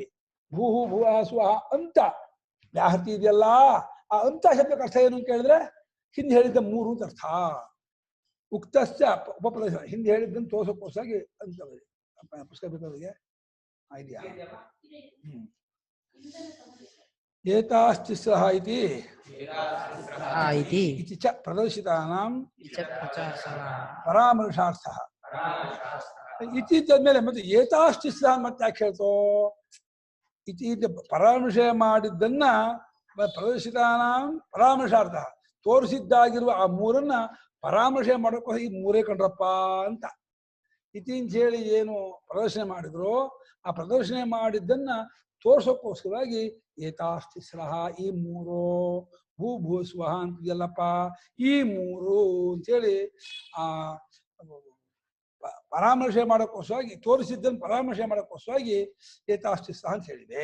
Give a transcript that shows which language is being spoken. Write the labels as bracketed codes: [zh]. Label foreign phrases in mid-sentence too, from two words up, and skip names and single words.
[kn] ಭೂಭುವಸ್ವ ಅಂತ ವ್ಯಾಹೃತಿ ಇದೆಯಲ್ಲ, ಆ ಅಂತ ಶಬ್ದಕ್ಕೆ ಅರ್ಥ ಏನು ಅಂತ ಕೇಳಿದ್ರೆ ಹಿಂದೆ ಹೇಳಿದ್ದ ಮೂರು ಅಂತ ಅರ್ಥ. [sa] ಉಕ್ತಸ್ಯ ಉಪಪ್ರದೇಶ, [kn] ಹಿಂದೆ ಹೇಳಿದ್ದನ್ನು ತೋರ್ಸೋಕ್ಕೋಸ್ಕರ ಅಂತ. ಪುಸ್ತಕ ಬೇಕಾದ್ರೆ ಇದೆಯಾ? [sa] ಏತಾಸ್ತಿಸ್ರಃ ಇತಿ ಇತಿ ಚ ಪ್ರದರ್ಶಿತಾನಾಂ ಪರಾಮರ್ಶಾರ್ಥಃ. [kn] ಇತಿ ಇದ್ದಾದ್ಮೇಲೆ ಮತ್ತೆ ಏತಾಸ್ತಿಸ್ರಃ ಮತ್ತೆ ಯಾಕೆ ಹೇಳ್ತೋ? ಇತಿ ಪರಾಮರ್ಶೆ ಮಾಡಿದ್ದನ್ನ [sa] ಪ್ರದರ್ಶಿತಾನಾಂ ಪರಾಮರ್ಶಾರ್ಥ, [kn] ತೋರಿಸಿದ್ದಾಗಿರುವ ಆ ಮೂರನ್ನ ಪರಾಮರ್ಶೆ ಮಾಡೋಕ್ಕೋಸ್ಕರ ಈ ಮೂರೇ ಕಂಡ್ರಪ್ಪ ಅಂತ. ಇತಿ ಅಂತ ಹೇಳಿ ಏನು ಪ್ರದರ್ಶನೆ ಮಾಡಿದ್ರು, ಆ ಪ್ರದರ್ಶನೆ ಮಾಡಿದ್ದನ್ನ ತೋರ್ಸೋಕ್ಕೋಸ್ಕರವಾಗಿ ಏತಾಸ್ತಿಸ್ರಃ ಈ ಮೂರು, ಭೂಭುವಸ್ವ ಅಂತಿದೆಯಲ್ಲಪ್ಪ ಈ ಮೂರು ಅಂತೇಳಿ ಆ ಪರಾಮರ್ಶೆ ಮಾಡೋಕ್ಕೋಸ್ಕರವಾಗಿ, ತೋರಿಸಿದ್ದನ್ನು ಪರಾಮರ್ಶೆ ಮಾಡೋಕ್ಕೋಸ್ಕರವಾಗಿ ಏತಾಸ್ತಿಸ್ರಃ ಅಂತ ಹೇಳಿದೆ.